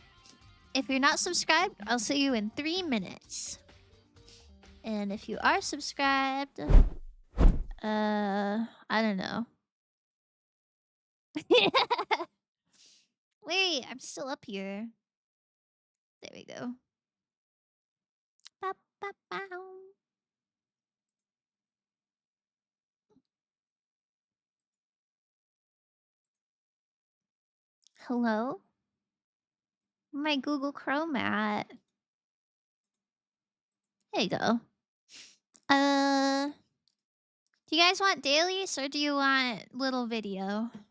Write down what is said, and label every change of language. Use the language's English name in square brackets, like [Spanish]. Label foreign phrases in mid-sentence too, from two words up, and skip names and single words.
[English] If you're not subscribed, I'll see you in 3 minutes. And if you are subscribed, I don't know. Wait, I'm still up here. There we go. Ba, ba, bow. Hello? My Google Chrome at. There you go. Do you guys want dailies or do you want little video?